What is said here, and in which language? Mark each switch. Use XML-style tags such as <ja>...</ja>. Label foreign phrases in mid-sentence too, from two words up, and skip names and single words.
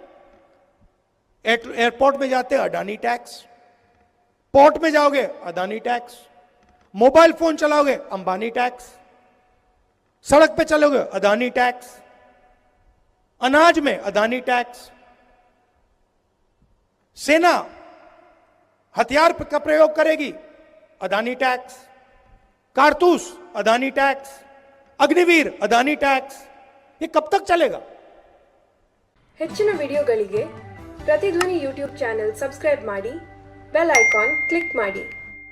<hi>एयरपोर्ट में जाते हैं अडानी टैक्स, पोर्ट में जाओगे अदानी टैक्स,</hi> <en>mobile phone</en> <hi>चलाओगे अंबानी टैक्स, सड़क पे चलोगे अदानी टैक्स, अनाज में अदानी टैक्स, सेना हथियार का प्रयोग करेगी अदानी टैक्स, कारतूस अदानी टैक्स, अग्निवीर अदानी टैक्स। ये कब तक चलेगा?</hi> <kn>ಹೆಚ್ಚಿನ ವಿಡಿಯೋಗಳಿಗೆ ಪ್ರತಿಧ್ವನಿ</kn> <en>YouTube channel subscribe</en> <kn>ಮಾಡಿ,</kn> <en>bell icon click</en> <kn>ಮಾಡಿ।</kn>